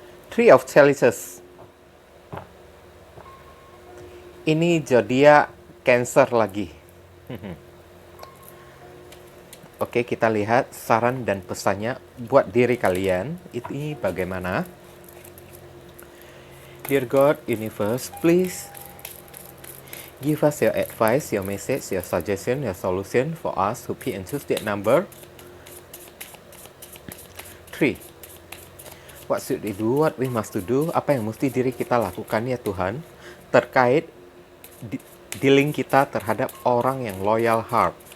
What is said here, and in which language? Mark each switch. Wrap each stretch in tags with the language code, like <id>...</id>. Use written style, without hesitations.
<en>Three of Chalices.</en> <id>Ini zodiak Cancer lagi. Oke, kita lihat saran dan pesannya buat diri kalian. Ini bagaimana?</id> <en>Dear God, Universe, please give us your advice, your message, your suggestion, your solution for us who key and choose that number 3. What should we do? What we must to do?</en> <id>Apa yang mesti diri kita lakukan ya Tuhan terkait dealing kita terhadap orang yang loyal heart.</id>